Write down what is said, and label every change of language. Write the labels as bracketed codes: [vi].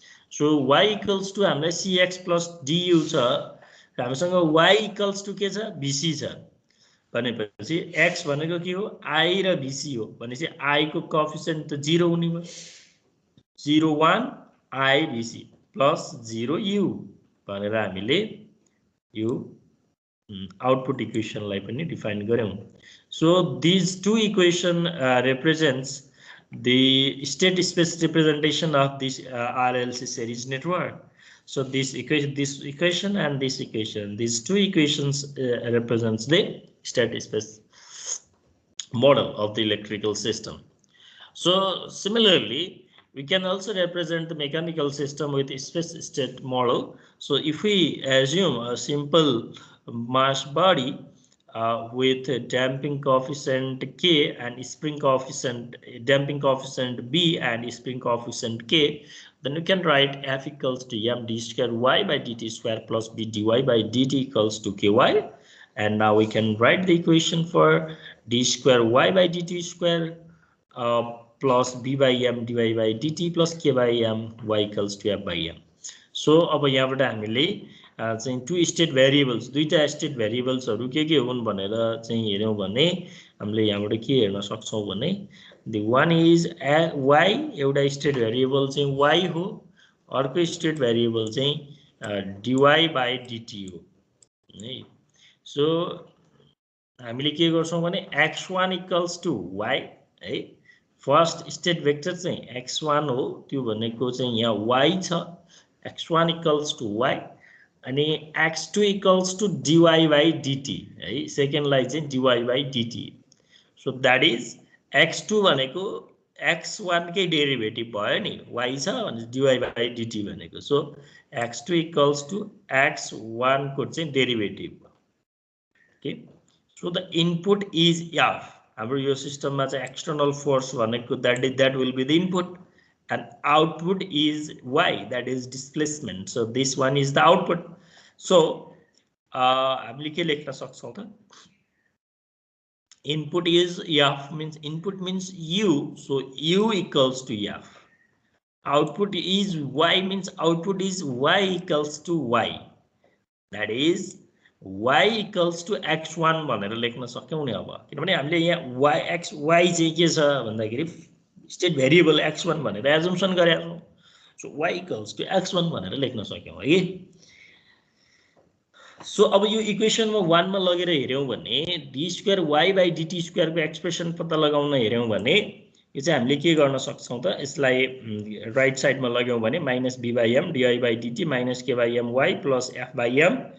[ne] So y equals to हामीलाई cx plus du छ, हामीसँग y इक्वल्स टु के छ, bc छ भनेपछि x भनेको के हो, I र bc हो भनेपछि I को कोएफिसिएन्ट त 0 हुने भयो. 0 1 I bc प्लस 0 u भनेर हामीले यो output equation लाई पनि डिफाइन गर्यौं. [en] So these two equation represents the state space representation of this RLC series network. So this equation and this equation, these two equations represents the state space model of the electrical system. So similarly we can also represent the mechanical system with a space state model. So if we assume a simple mass body with a damping coefficient K and spring coefficient, damping coefficient B and spring coefficient K, then you can write F equals to m d square y by dt square plus b dy by dt equals to ky. And now we can write the equation for d square y by dt square plus b by m dy by dt plus k by m y equals to f by m. [ne] So अब यहाँबाट हामीले चाहिँ to state variables, दुईटा state भेरिएबल्सहरु के हुन् भनेर चाहिँ हेर्यौं भने हामीले यहाँबाट के हेर्न सक्छौं भने [en] the one is y, [ne] एउटा स्टेट भेरिएबल चाहिँ y हो, अर्को स्टेट भेरिएबल चाहिँ dy by dt हो है. सो हामीले के गर्छौं भने x1 equals to y है. फर्स्ट स्टेट भेक्टर चाहिँ x1 हो, त्यो भनेको चाहिँ यहाँ y छ, x1 equals to y अनि x2 equals to dy by dt है. सेकेन्ड लाई चाहिँ dy by dt. So that is x2 भनेको x1 कै डेरिभेटिभ भयो नि, y छ भने dy by dt भनेको. So x2 equals to x1 को चाहिँ derivative. [en] Okay. So the input is f. [ne] हाम्रो यो सिस्टममा चाहिँ एक्सटर्नल फोर्स भनेको [en] that will be the input and output is y, that is displacement. So this one is the output. So [ne] हामीले के लेख्न सक्छौं त, [en] input is f means input means u, so u equals to f. Output is y means output is y equals to y, that is y equals to x1 [ne] भनेर लेख्न सक्यौं नि. अब किनभने हामीले यहाँ y चाहिँ के छ भन्दाखेरि स्टेट भेरिएबल x1 भनेर एजम्पसन गरेका छौं. So y equals to x1 भनेर लेख्न सक्यौं है. सो अब यो इक्वेसनमा 1 मा लगेर हेर्यौं भने d square y by dt square को एक्सप्रेसन पत्ता लगाउन हेर्यौं भने यो चाहिँ हामीले के गर्न सक्छौं त, यसलाई राइट साइडमा लग्यौं भने minus b by m dy by dt minus k by m y plus f by m.